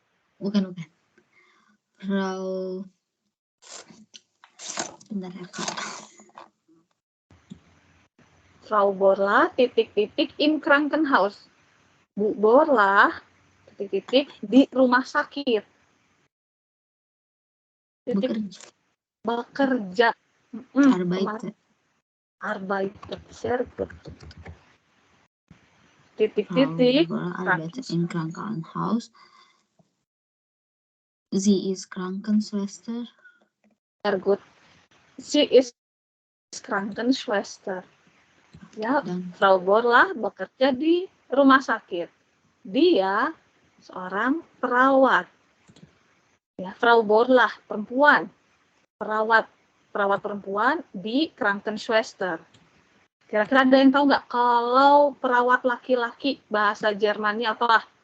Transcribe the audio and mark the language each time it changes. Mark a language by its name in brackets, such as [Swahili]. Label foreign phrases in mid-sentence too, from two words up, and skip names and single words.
[Indonesian] Bukan. Bentar ya, Kak. Frau Borla, titik-titik, [German] im Krankenhaus. [Indonesian] Bu Borla, titik-titik, di rumah sakit. Bekerja. [German] Arbeiter. Sehr gut. [Indonesian] Titik-titik. [German] Frau Borla arbeitet im Krankenhaus. Sie ist Krankenschwester. Sehr gut. Sie ist Krankenschwester. [Indonesian] Ya, Frau Borla bekerja di rumah sakit. Dia seorang perawat. Ya, Frau Borla perempuan. Perawat perempuan [German] di Krankenschwester. [Indonesian] Kira-kira ada yang tahu nggak kalau perawat laki-laki bahasa Jermannya apa?